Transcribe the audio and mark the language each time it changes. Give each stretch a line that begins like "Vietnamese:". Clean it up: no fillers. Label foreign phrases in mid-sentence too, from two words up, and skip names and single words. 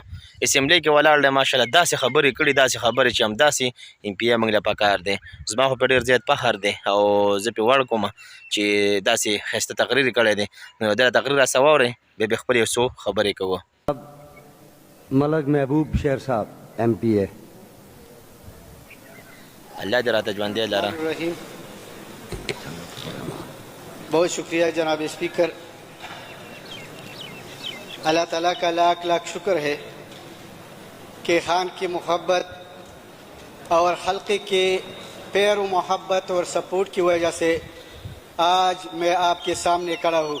Pashto: اسمبلی کې ولاړ دی، ماشاءالله داسې خبرې کړي، داسې خبرې چې همداسې ام پی ای موږ له پکار دی. زما خو پرې ډېر زیات فخر دی او زه پرې وړ کوم چې داسې ښایسته تقریر یې کړی دی. نو دا تقریر راسه واورئ، بیا بیا خپلې یو څو خبرې کوو. ملک محبوب شیر صاحب ایم پی اے، اللہ دې راته ژوندی لره.
Urdu: بہت شکریہ جناب اسپیکر. اللہ تعالیٰ کا لاکھ لاکھ شکر ہے کہ خان کی محبت اور حلقے کے پیر و محبت اور سپورٹ کی وجہ سے آج میں آپ کے سامنے کھڑا ہوں.